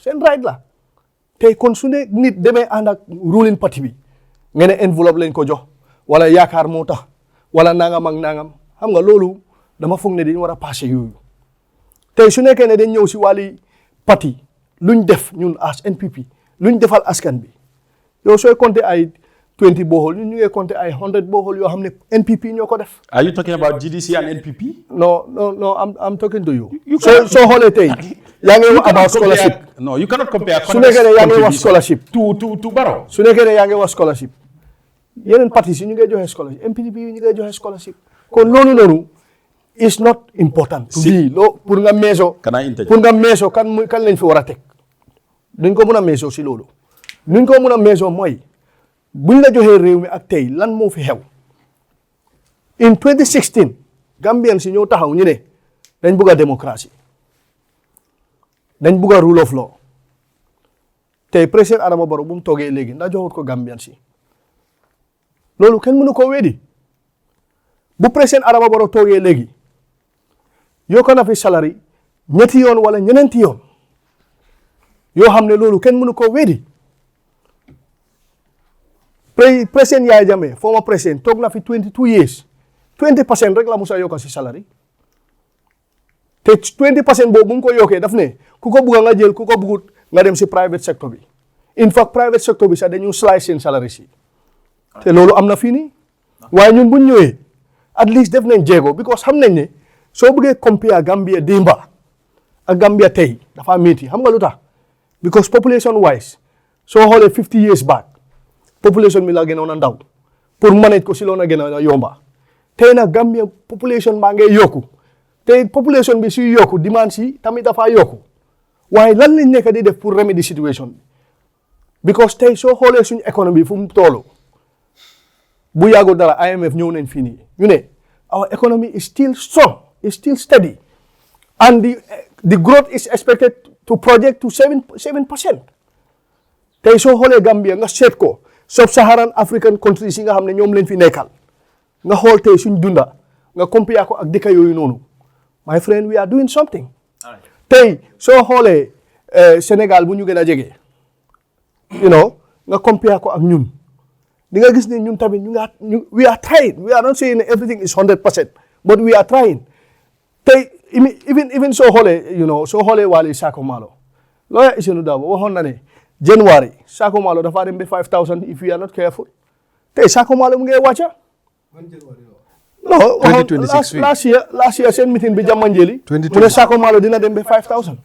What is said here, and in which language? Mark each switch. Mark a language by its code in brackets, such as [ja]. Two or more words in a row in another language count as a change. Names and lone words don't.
[wo] seen right la tey kon su ne nit demee ànd ak ruling parti bi nga ne enveloppe lañ ko jox wala yaakaar moo tax wala nangam ak nangam xam nga loolu dama foog ne dañu war a passé yooyu tey su nekkee ne dañ ñëw si wàlli parti luñ def ñun as NPP luñ defal askan bi yow sooy compter ay 20 borehole ñun ñu ngi compter ay 100 borehole yoo xam ne NPP ñoo ko def. [en] Are you talking about GDC and NPP? No, I'm talking to you. So [wo] xoolee tey yaa ngi wax [en] about scholarship. No, you cannot compare. [wo] Su nekkee ne yaa ngi wax scholarship. [en] To Barrow. [wo] Su nekkee ne yaa ngi wax scholarship. yeneen partis yi ñu ngay joxe scholarship NPP yi ñu ngay joxe scholarship. kon loolu noonu [en] is not important. [wo] pour nga meesoo. pour nga meesoo kan lañ fi war a teg. duñ ko mun a meesoo si loolu. nuñ ko mun a meesoo mooy buñ la joxee réew mi ak tey lan moo fi xew. in 2016 Gambian si ñëw taxaw ñu ne dañ bugg a démocratie dañ bugg a [en] rule of law [wo] tey président Adama Barrow bu mu toogee léegi ndax joxut ko Gambian si loolu kenn mënu ko weddi bu président Adama Barrow toogee léegi yokk na fi salary ñetti yoon wala ñeneenti yoon yoo xam ne loolu kenn mënu ko weddi président Yaya Jammeh former président toog na fi 22 years 20% rek la musa yokk si salary te 20% boobu bu mu ko yokkee daf ne ku ko bugga nga jël ku ko bugut nga dem si [en] private sector [wo] bi [en] in fact private sector [wo] bi sax dañu slice seen salary si te loolu am na fii nii waaye ñun buñ ñëwee [en] at least [wo] def nañ jéego because xam nañ ne soo bëggee compare Gambia démba ak Gambia tey dafa métti xam nga lu tax because [en] population wise [wo] soo xoolee [en] 50 years back [wo] population bi la gënoon a ndaw pour manage ko si loon a gën a yomba tey nag Gambia population baa ngay yokku te population bi suy yokku demand si tamit dafa yokku waaye lan lañ nekk di def pour [en] remedy situation [wo] bi because tey soo xoolee suñu économie fu mu toolu bu yàggul dara IMF ñëw nañ fii nii ñu ne [en] our economy is still strong is still steady and the growth is expected to project to 7%. [wo] tey soo xoolee Gambia nga seet ko [en] sub-Saharan African countries [wo] yi nga xam ne ñoom leen fi nekkal nga xool tey suñ dunda nga compare ko ak dëkk yooyu noonu [en] my friend we are doing something. [wo] tey soo xoolee Sénégal bu ñu gën a jege nga compare ko ak ñun di nga gis ne ñun tamit [en] we are trying we are not saying everything is 100% but we are trying [wo] tey even soo xoolee soo xoolee Wally Sako Malo lawyer Isenu Dabo waxoon na ne January Sako Malo dafa dem ba 5,000 [en] if we are not careful [wo] tey Sako Malo mu ngi wàcca no 2026 [en] last year [wo] seen meeting bi Jamanjeli mu ne Sako Malo dina dem ba 5,000